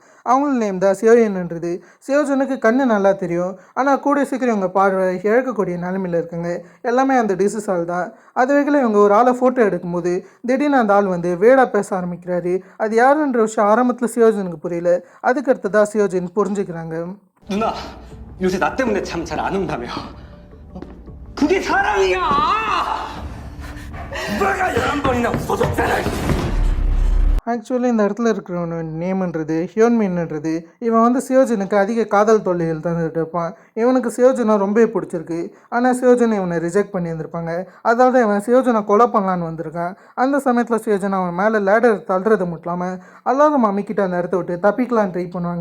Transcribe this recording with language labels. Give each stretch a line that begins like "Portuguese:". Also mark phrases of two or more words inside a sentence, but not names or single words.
Tamil: அவங்களோட நேம் தான் சியோயன்ன்றது. சியோஜனுக்கு கண்ணு நல்லா தெரியும். ஆனால் கூட சீக்கிரம் இவங்க பார்வை இழக்கக்கூடிய நிலைமையில் இருக்குங்க. எல்லாமே அந்த டிசீஸால் தான். அது வகையில் இவங்க ஒரு ஆளை ஃபோட்டோ எடுக்கும்போது திடீர்னு அந்த ஆள் வந்து வேடாக பேச ஆரம்பிக்கிறாரு. அது யாருன்ற விஷயம் ஆரம்பத்தில் சியோஜனுக்கு புரியல. அதுக்கடுத்து தான் சியோஜன் புரிஞ்சுக்கிறாங்க.
Korean: 누나, 요새 나 때문에 잠 잘 안 온다며. 그게 사랑이야! 누가 11번이나 웃어줬잖아.
Tamil: ஆக்சுவலி இந்த இடத்துல இருக்கிறவனோட நேம்ன்றது ஹியோன்மின்ன்றது. இவன் வந்து சியோஜனுக்கு அதிக காதல் தொல்லைகள் தந்துட்டு இருப்பான். இவனுக்கு சியோஜனை ரொம்ப பிடிச்சிருக்கு. ஆனால் சியோஜனை இவனை ரிஜெக்ட் பண்ணியிருந்திருப்பாங்க. அதாவது இவன் சியோஜனை கொலை பண்ணலான்னு வந்திருக்கான். அந்த சமயத்தில் சியோஜனை அவன் மேலே லேடர் தள்ளுறது மட்டும் இல்லாமல் அல்லாத மாமிக்கிட்ட அந்த இடத்த விட்டு தப்பிக்கலான்னு ட்ரை பண்ணுவாங்க.